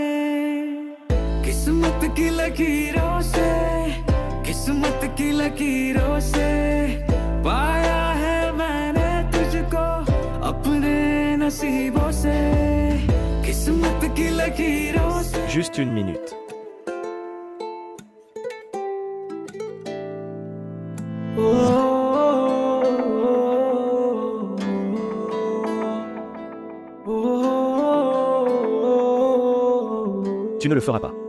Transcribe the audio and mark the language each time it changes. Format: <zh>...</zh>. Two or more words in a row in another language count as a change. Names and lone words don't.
<hi>किस्मत की लकीरों से, किस्मत की लकीरों से पाया है मैंने तुझको अपने नसीबों से, किस्मत की लकीरों से।</hi> <fr>Juste une minute. Tu ne le feras pas.</fr>